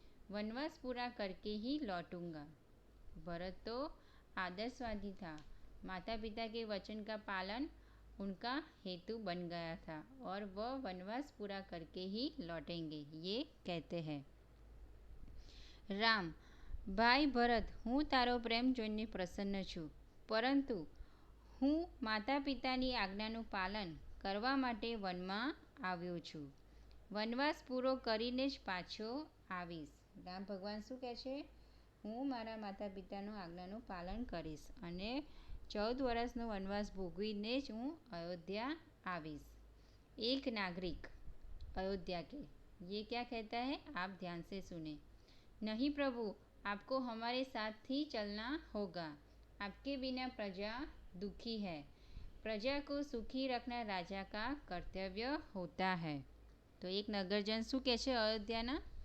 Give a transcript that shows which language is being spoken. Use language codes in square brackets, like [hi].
[hi] वनवास पूरा करके ही लौटूंगा। भरत तो आदर्शवादी था। माता पिता के वचन का पालन उनका हेतु बन गया था और वह वनवास पूरा करके ही लौटेंगे, ये कहते हैं। राम, भाई भरत, [gu] હું તારો પ્રેમ જોઈને પ્રસન્ન છું, પરંતુ હું માતા પિતાની આજ્ઞાનું પાલન કરવા માટે વનમાં આવ્યો છું। વનવાસ પૂરો કરીને જ પાછો આવીશ। રામ ભગવાન શું કહે છે? હું મારા માતા પિતાનું આજ્ઞાનું પાલન કરીશ અને 14 વર્ષનો વનવાસ ભોગવીને જ હું અયોધ્યા આવીશ। [hi] एक नागरिक अयोध्या के ये क्या कहता है, आप ध्यान से सुने। नहीं प्रभु, आपको हमारे साथ ही चलना होगा। आपके बिना प्रजा दुखी है। प्रजा को सुखी रखना राजा का कर्तव्य होता है। तो एक [gu] નગરજન શું કહે છે અયોધ્યાના?